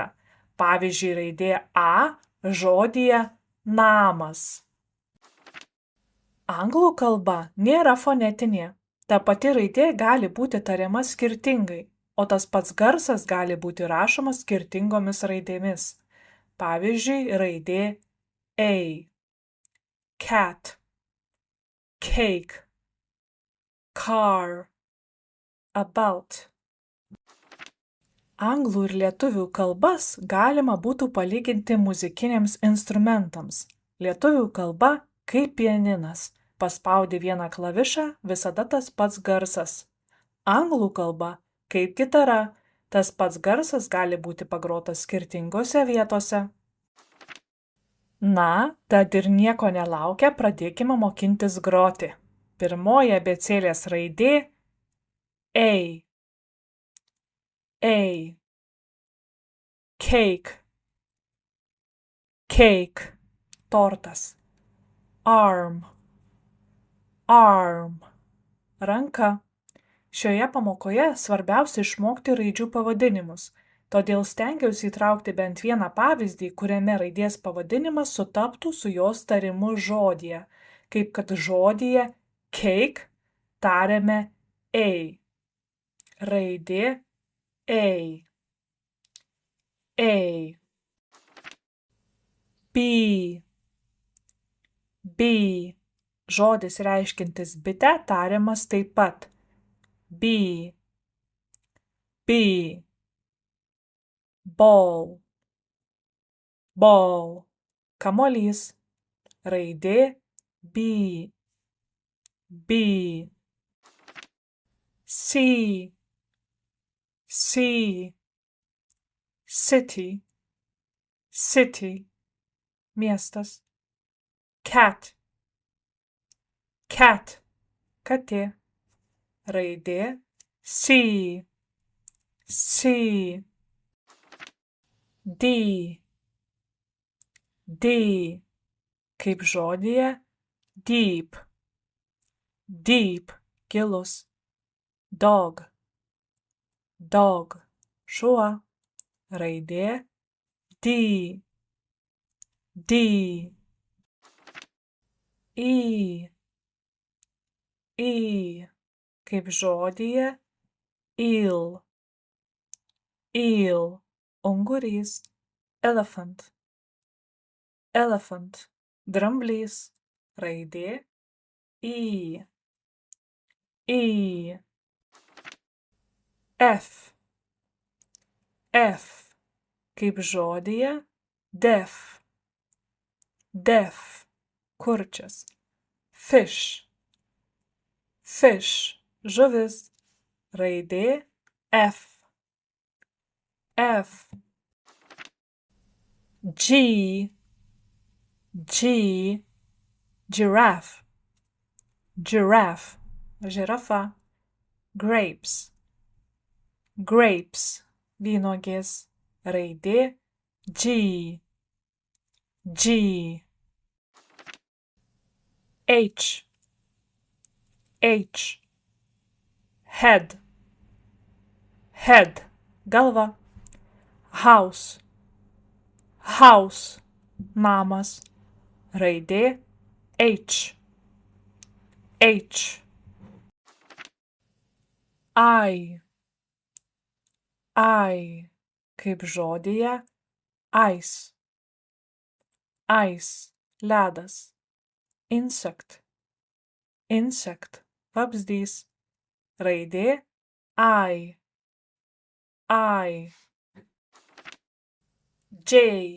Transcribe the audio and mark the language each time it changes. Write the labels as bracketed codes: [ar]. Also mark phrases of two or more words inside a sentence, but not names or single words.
[lt] Pavyzdžiui, raidė A žodyje namas. Anglų kalba nėra fonetinė. Ta pati raidė gali būti tariama skirtingai, o tas pats garsas gali būti rašomas skirtingomis raidėmis. Pavyzdžiui, raidė [en] A. Cat, cake, car, about. [lt] Anglų ir lietuvių kalbas galima būtų palyginti muzikiniams instrumentams. Lietuvių kalba kaip pianinas. Paspaudi vieną klavišą, visada tas pats garsas. Anglų kalba kaip gitara. Tas pats garsas gali būti pagrotas skirtingose vietose. Na, tad ir nieko nelaukę pradėkime mokintis groti. Pirmoji abėcėlės raidė A. [en] A. Cake. [lt] Cake. Tortas. [en] Arm. Arm. [lt] Ranka. Šioje pamokoje svarbiausia išmokti raidžių pavadinimus, todėl stengiausi įtraukti bent vieną pavyzdį, kuriame raidės pavadinimas sutaptų su jos tarimu žodyje, kaip kad žodyje cake tariame A. Raidė A. A. [en] B. B. [lt] Žodis reiškiantis bitę tariamas taip pat. [en] B. B. Ball. Ball. [lt] Kamuolys. Raidė B. [en] B. C. C. City. [lt] City. Miestas. [en] Cat. Cat. [lt] Katė. Raidė C. [en] C. D. [lt] D. Kaip žodyje deep. [en] Deep. Gilus. Dog. Dog. [lt] Šuo. Raidė D. [en] D. E. [lt] E. Kaip žodyje eel. [en] Eel. Ungurys. Elephant. [lt] Elephant. Dramblys. Raidė E. E. [en] F. F. [lt] Kaip žodyje [en] deaf. Deaf. Kurčias. Fish. Fish. [lt] Žuvis. Raidė F. F. [en] G. G. Giraffe. Giraffe. Žirafa. Grapes. Grapes. [lt] Vynuogės. Raidė G. [en] G. H. H. Head. Head. Galva. House. House. [lt] Namas. Raidė H. H. [en] I. I. [lt] Kaip žodyje [en] ice. Ice. Ledas. Insect. Insect. [lt] Vabzdys. Raidė I. [en] I. J.